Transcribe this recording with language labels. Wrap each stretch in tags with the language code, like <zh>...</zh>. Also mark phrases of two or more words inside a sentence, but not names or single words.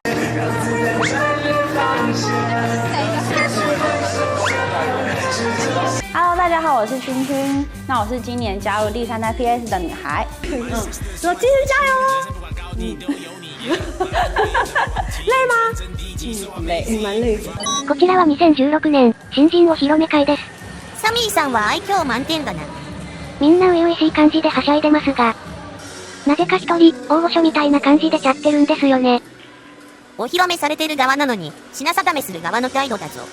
<zh>Hello， 大家好，我是君君。那我是今年加入第3代 PS 的女孩。说继续加油哦！累吗？累，蛮累的。</zh> <ja>こちらは2016年、新人お披露目会です。サミーさんは愛嬌満点だな。みんな初々しい感じではしゃいでますが、なぜか一人、大御所みたいな感じでちゃってるんですよね。お披露目されてる側なのに、品定めする側の態度だぞ。</ja>